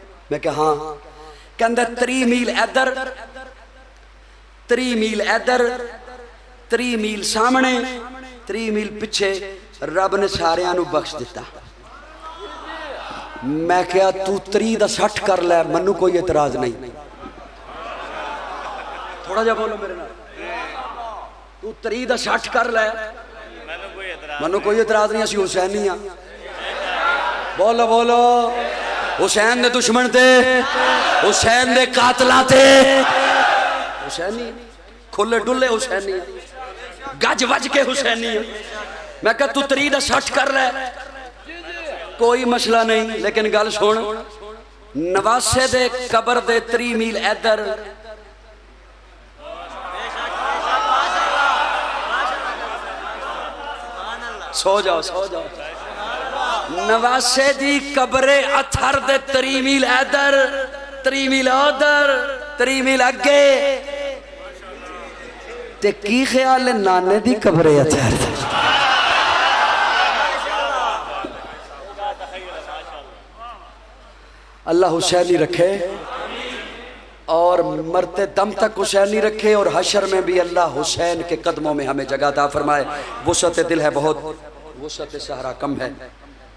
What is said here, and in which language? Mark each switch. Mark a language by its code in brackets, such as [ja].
[pa] میں کہ ہاں. کہندا 3 میل ادھر, 3 میل ادھر, 3 میل سامنے, 3 میل پیچھے رب نے ساریاں نو بخش دیتا. میں کہا تو 3 دا 60 کر لے, منو کوئی اعتراض نہیں. تھوڑا جا بولو میرے نال. تو 3 دا 60 کر لے, منو کوئی اعتراض نہیں, اسی حسینی ہاں. بولو بولو. حسین دے دشمن تے, حسین دے قاتلاں تے حسینی, کھلے ڈلے حسینی, گج وج کے حسینی. میں کہا تو 3 دا 60 کر لے, کوئی مسئلہ نہیں. لیکن گل سن, نواسے دے قبر دے 3 میل ادھر, سو جاؤ سو جاؤ. نواسے دی قبر اتھر دے 3 میل ادھر, 3 میل ادھر, 3 میل اگے. تے کی خیال ہے نانے دی قبر اتھر دے؟ [ur] اللہ حسینی رکھے اور مرتے دم تک حسینی رکھے, اور حشر میں بھی اللہ حسین کے قدموں میں ہمیں جگہ عطا فرمائے. وسعت دل ہے بہت, وسعت صحرا کم ہے.